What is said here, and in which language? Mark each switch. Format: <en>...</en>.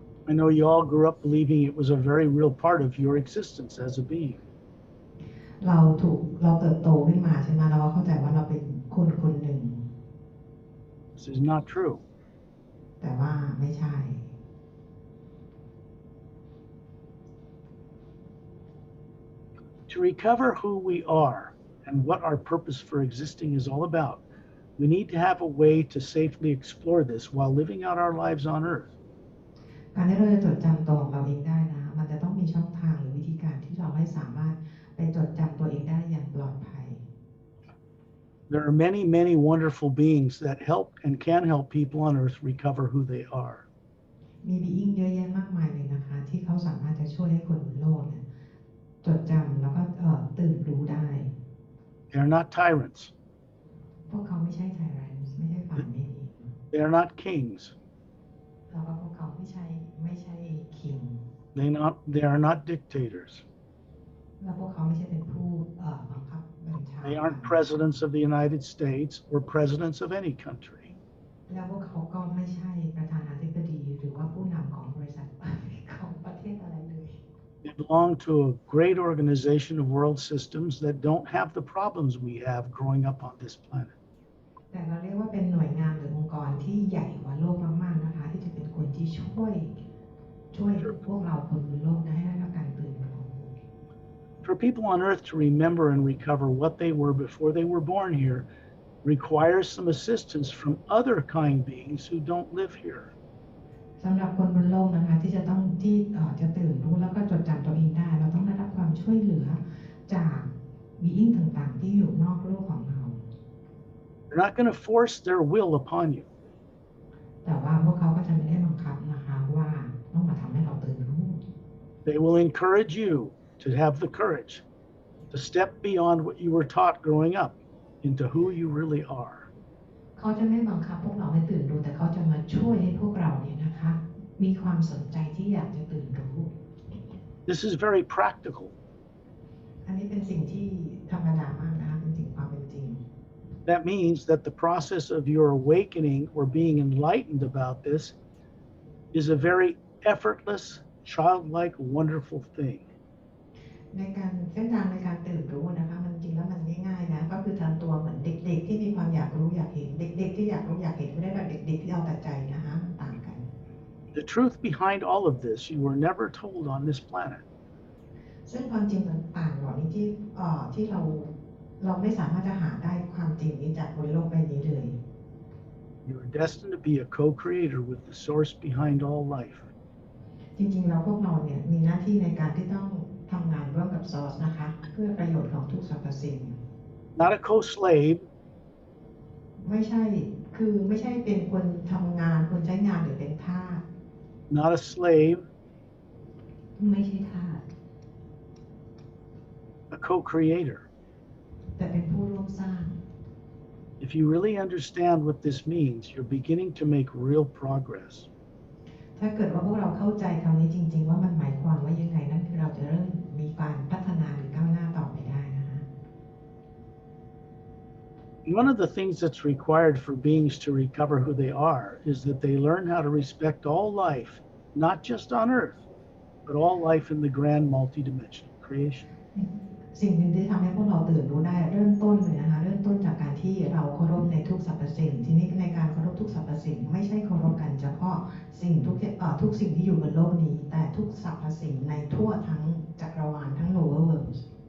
<en>I know you all grew up believing it was a very real part of your existence as a being.</en> <th>เราเติบโตขึ้นมาใช่ไหมเราเข้าใจว่าเราเป็นคนหนึ่ง</th> <en>This is not true.</en> <th>แต่ว่าไม่ใช่</th> <en>To recover who we are and what our purpose for existing is all about, we need to have a way to safely explore this while living out our lives on Earth.</en> <th>การที่เราจะจดจำตัวของเราเองได้นะมันจะต้องมีช่องทางหรือวิธีการที่เราให้สามารถไปจดจำตัวเองได้อย่างปลอดภัย</th> <en>There are many, many wonderful beings that help and can help people on Earth recover who they are.</en> <th>มีบีอิงเยอะแยะมากมายเลยนะคะที่เขาสามารถจะช่วยให้คนบนโลกเนี่ยจดจำแล้วก็ตื่นรู้ได้</th> <en>They are not tyrants.</en> <th>พวกเขาไม่ใช่ไทแรนส์ไม่ใช่ฝ่ายไม่ดี</th> <en>They are not kings.</en> <th>แล้วก็พวกเขาไม่ใช่คิง</th> <en>They are not dictators.</en> <th>แล้วพวกเขาไม่ใช่เป็นผู้บังคับบัญชา</th> <en>They aren't presidents of the United States or presidents of any country.</en> <th>แล้วพวกเขาก็ไม่ใช่ประธานาธิบดีหรือว่าผู้นำของบริษัทของประเทศอะไรเลย</th> <en>They belong to a great organization of world systems that don't have the problems we have growing up on this planet.</en> <th>แต่เราเรียกว่าเป็นหน่วยงานหรือองค์กรที่ใหญ่กว่าโลกมากๆนะคะที่จะเป็นคนที่ช่วยพวกเราคนบนโลกให้ได้รับการตื่นรู้</th> <en>For people on Earth to remember and recover what they were before they were born here requires some assistance from other kind beings who don't live here.</en> <th>สำหรับคนบนโลกนะคะที่จะตื่นรู้แล้วก็จดจำตัวเองได้เราต้องได้รับความช่วยเหลือจากบีอิงต่างๆที่อยู่นอกโลกของเรา</th> <en>They're not going to force their will upon you.</en> <th>แต่ว่าพวกเขาก็จะไม่ได้บังคับนะคะว่าต้องมาทำให้เราตื่นรู้</th> <en>They will encourage you to have the courage to step beyond what you were taught growing up into who you really are.</en> <th>เขาจะไม่บังคับพวกเราให้ตื่นรู้แต่เขาจะมาช่วยให้พวกเราเนี่ยนะคะมีความสนใจที่อยากจะตื่นรู้</th> <en>This is very practical.</en> <th>อันนี้เป็นสิ่งที่ธรรมดามากนะคะเป็นสิ่งความเป็นจริง</th> <en>That means that the process of your awakening or being enlightened about this is a very effortless, childlike, wonderful thing.</en> <th>ในการเส้นทางในการตื่นรู้นะคะมันจริงแล้วมันง่ายๆนะก็คือทำตัวเหมือนเด็กๆที่มีความอยากรู้อยากเห็นเด็กๆที่อยากรู้อยากเห็นไม่ได้แบบเด็กๆที่เอาแต่ใจนะคะมันต่างกัน</th> <en>The truth behind all of this you were never told on this planet.</en> <th>ซึ่งความจริงต่างๆเหล่านี้ที่เราไม่สามารถจะหาได้ความจริงนี้จากบนโลกใบนี้เลย</th> <en>You are destined to be a co-creator with the source behind all life.</en> <th>จริงๆแล้วพวกเราเนี่ยมีหน้าที่ในการที่ต้องทำงานร่วมกับซอร์สนะคะเพื่อประโยชน์ของทุกสรรพสิ่ง</th> <en>Not a co-slave,</en> <th>ไม่ใช่เป็นคนทำงานคนใช้งานหรือเป็นทาส</th> <en>not a slave,</en> <th>ไม่ใช่ทาส</th> <en>a co-creator.</en> <th>แต่เป็นผู้ร่วมสร้าง</th> <en>If you really understand what this means, you're beginning to make real progress.</en> <th>ถ้าเกิดว่าพวกเราเข้าใจคำนี้จริงๆว่ามันหมายความว่ายังไงนั่นคือเราจะเริ่มมีการพัฒนาหรือก้าวหน้าต่อไปได้นะคะ</th> <en>One of the things that's required for beings to recover who they are is that they learn how to respect all life, not just on Earth, but all life in the grand multidimensional creation.</en> <th>สิ่งหนึ่งที่ทำให้พวกเราตื่นรู้ได้เริ่มต้นเลยนะคะเริ่มต้นจากการที่เราเคารพในทุกสรรพสิ่งทีนี้ในการเคารพทุกสรรพสิ่งไม่ใช่เคารพกันเฉพาะสิ่งทุกสิ่งที่อยู่บนโลกนี้แต่ทุกสรรพสิ่งในทั่วทั้งจักรวาลทั้ง</th> <en>lower worlds.</en>